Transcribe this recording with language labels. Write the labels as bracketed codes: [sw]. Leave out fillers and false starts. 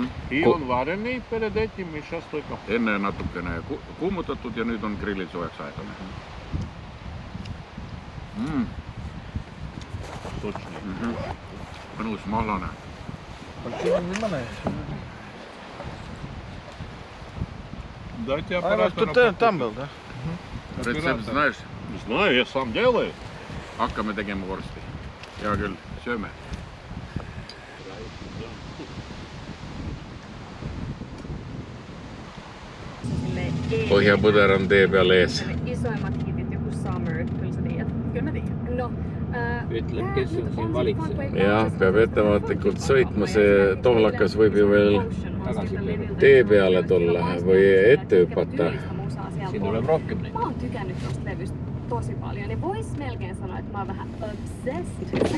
[ru] И он вареный перед этим, и сейчас только. [et] Enne natukene kuumutatud ja nüüd on grillil soojaks aetud. [ru] Сочный. [et] Mõnus mahlane. [ru] Дайте Тут там был, да? Retsept знаешь? Не знаю, я сам делаю. [et] Hakkame tegema vorsti. Hea küll, sööme. Pohjapõder on tee peal ees. [fi] Isoimmat hitit, joku Summer, kyllä sä tiedät. Kyllä mä tiedän. No, [et] Ütle, kes on siin valitseja. Jah, peab ettevaatlikult sõitma, see tohlakas võib ju veel tee peale tulla või ette hüpata. Siin tuleb rohkem neid. [fi] Mä oon tykännyt tosta levystä tosi paljon ja vois melkein sanoa, että mä oon vähän obsessed.